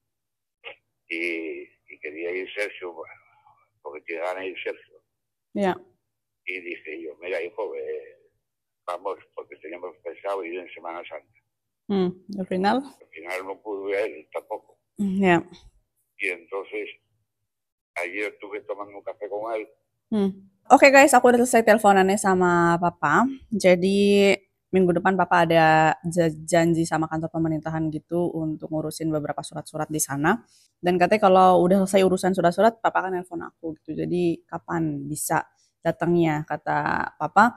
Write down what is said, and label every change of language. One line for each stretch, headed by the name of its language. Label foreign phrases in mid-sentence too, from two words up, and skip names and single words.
Spanish: y quería ir Sergio, bueno, porque tiene ganas de ir Sergio. Ya. Y dije yo, mira hijo, vamos, porque teníamos pensado ir en Semana Santa. Al final. Al final no pude ir tampoco. Ya. Y entonces ayer estuve tomando un café con él.
Indonesian: Oke guys, aku udah selesai teleponannya sama papa. Jadi minggu depan papa ada janji sama kantor pemerintahan gitu untuk ngurusin beberapa surat-surat di sana. Dan katanya kalau udah selesai urusan surat-surat, papa akan nelpon aku gitu. Jadi kapan bisa datangnya, kata papa.